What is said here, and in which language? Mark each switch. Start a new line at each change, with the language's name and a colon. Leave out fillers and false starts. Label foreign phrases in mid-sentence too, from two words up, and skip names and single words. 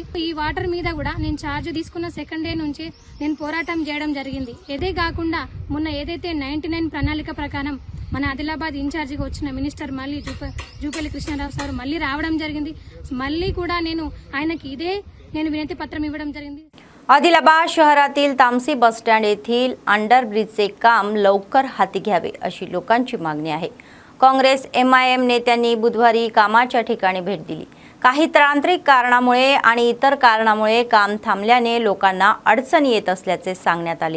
Telugu: ఈ వాటర్ మీద కూడా నేను ఛార్జ్ తీసుకున్న
English: second day
Telugu: నుంచి నేను పోరాటం చేయడం జరిగింది. ఇదే కాకుండా మొన్న ఏదైతే 99 ప్రణాళిక ప్రకారం మన ఆదిలాబాద్ ఇన్ఛార్జిగా వచ్చిన మినిస్టర్ మళ్ళీ జూపల్లి కృష్ణారావు సార్ మళ్ళీ రావడం జరిగింది. మళ్ళీ కూడా ఆయనకి నేను వినతి పత్రం ఇవ్వడం జరిగింది.
Marathi: आदिलाबाद शहरातील तामसी बसस्टँड येथील अंडरब्रिजचे काम लवकर हाती घ्यावे अशी लोकांची मागणी आहे. काँग्रेस MIM नेत्यांनी बुधवारी कामाच्या ठिकाणी भेट दिली. काही तांत्रिक कारणामुळे आणि इतर कारणामुळे काम थांबल्याने लोकांना अडचणी येत असल्याचे सांगण्यात आले.